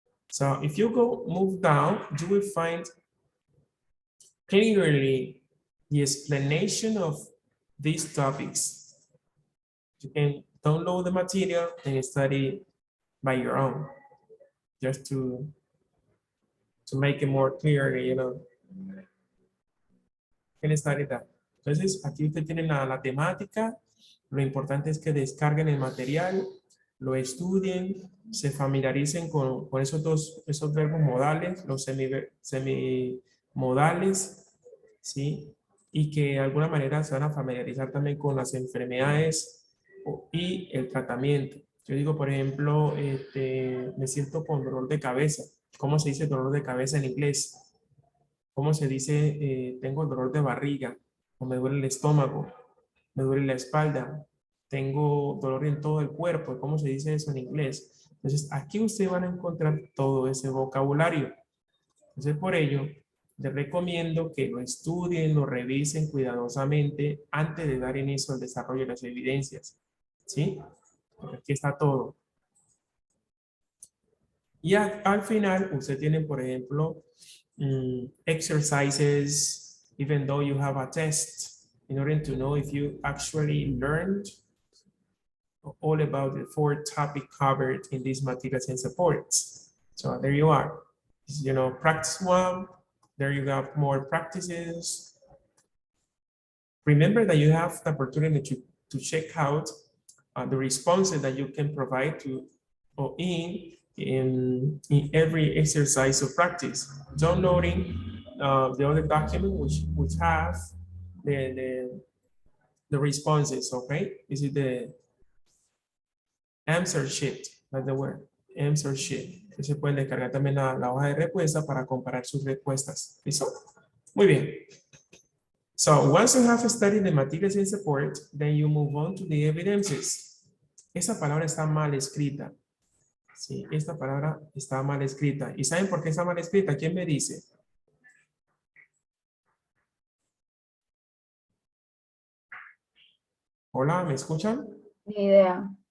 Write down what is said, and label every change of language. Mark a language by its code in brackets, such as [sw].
[en] So if you move down, you will find clearly the explanation of these topics. You can download the material and study by your own, just to make it more clear, you know. Can study that. [es] Entonces, aquí usted tiene la temática. Lo importante es que descarguen el material, lo estudien, se familiaricen con esos verbos modales, los semimodales, ¿sí? Y que de alguna manera se van a familiarizar también con las enfermedades y el tratamiento. Yo digo, por ejemplo, me siento con dolor de cabeza. ¿Cómo se dice dolor de cabeza en inglés? ¿Cómo se dice tengo dolor de barriga? O me duele el estómago, me duele la espalda, tengo dolor en todo el cuerpo? ¿Cómo se dice eso en inglés? Entonces, aquí ustedes van a encontrar todo ese vocabulario. Entonces, por ello, les recomiendo que lo estudien, lo revisen cuidadosamente antes de dar inicio al desarrollo de las evidencias. ¿Sí? Porque aquí está todo. Y al final, usted tiene, por ejemplo, [en] exercises, even though you have a test, in order to know if you actually learned all about the four topics covered in these materials and supports. So there you are. You know, practice one. There you have more practices. Remember that you have the opportunity to check out the responses that you can provide to or in every exercise of practice. Downloading the other document which have the responses. Okay, this is the answer sheet. That's the word, answer sheet. [es] Se pueden descargar también la hoja de respuesta para comparar sus respuestas. ¿Listo? Muy bien. [en] So once you have studied the materials and support, then you move on to the evidences. [es] Esa palabra está mal escrita. Sí, esta palabra está mal escrita. ¿Y saben por qué está mal escrita? ¿Quién me dice? Hola, ¿me escuchan? Ni idea.